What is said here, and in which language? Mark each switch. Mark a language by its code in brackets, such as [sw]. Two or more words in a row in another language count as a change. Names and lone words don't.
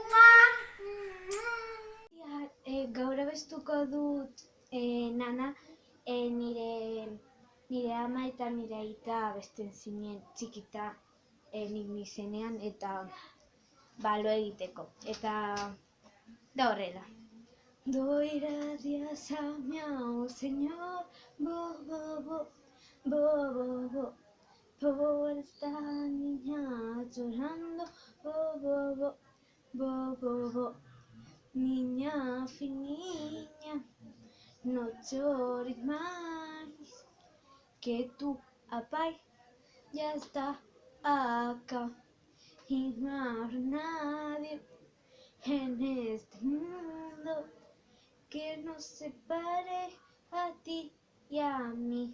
[eu] Gaur abestuko dut nana nire ama eta nire aita abesten zinen txikita nik nizenean eta balo egiteko. Eta da horrela. [es] Doy gracias a mi Señor, bo, bo, bo, por esta niña llorando, bo, bo, niña finilla, no llores más, que tu papá ya está acá y no habrá nadie en este mundo que nos separe a ti y a mí.